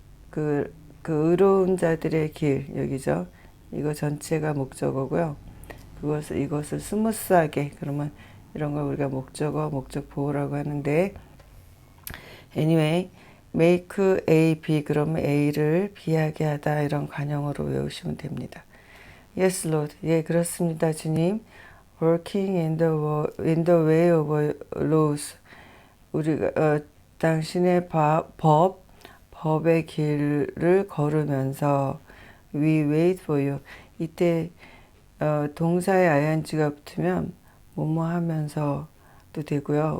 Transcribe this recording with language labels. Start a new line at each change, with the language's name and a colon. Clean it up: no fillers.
Korean: 그 의로운 자들의 길, 여기죠. 이거 전체가 목적어고요. 이것을 스무스하게, 그러면 이런 걸 우리가 목적 보호라고 하는데, anyway, make A, B, 그러면 A를 B하게 하다, 이런 관용어로 외우시면 됩니다.
English: Yes, Lord.
Korean: 예, 그렇습니다, 주님.
English: Working in the way of laws.
Korean: 우리가 당신의 법의 길을 걸으면서
English: we wait for you.
Korean: 이때 동사의 ing가 붙으면 뭐뭐 하면서도 되고요.